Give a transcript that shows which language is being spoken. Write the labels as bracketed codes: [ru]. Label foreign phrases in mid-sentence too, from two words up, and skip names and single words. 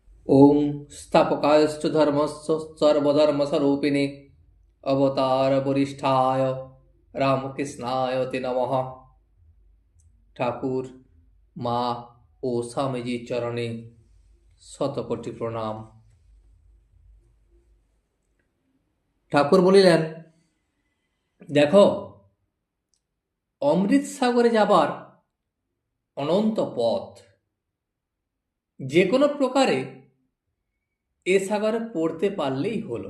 [sa] ओम स्थापकायश्च धर्मस्य सर्वधर्मस्वरूपिणे अवतार वरिष्ठाय रामकृष्णाय ते नमः। [bn] ঠাকুর মা ও স্বামীজির চরণে শতকোটি প্রণাম। ঠাকুর বলিলেন, দেখো, অমৃত সাগরে যাবার অনন্ত পথ, যে কোনো প্রকারে এ সাগরে পড়তে পারলেই হলো।